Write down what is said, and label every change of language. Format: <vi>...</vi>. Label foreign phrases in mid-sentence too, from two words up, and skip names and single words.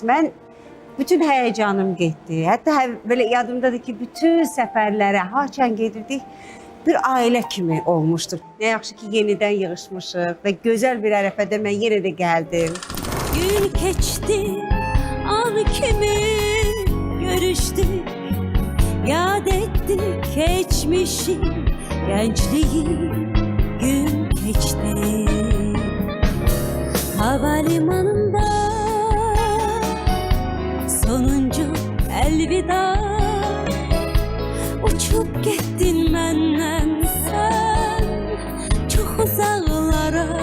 <az>Mən bütün həyəcanım getdi, hətta belə yadımdadır ki, bütün səfərlərə haçan gedirdik, bir ailə kimi olmuşdur. Nə yaxşı ki, yenidən yığışmışıq və gözəl bir ərəfədə mən yenə də gəldim. Gün keçdi, an kimi görüşdük, yad etdik</az> <tr>geçmişi, gençliği gün geçti. Havalimanında sonuncu elvida, uçup gittin benden sen çok uzaklara.</tr>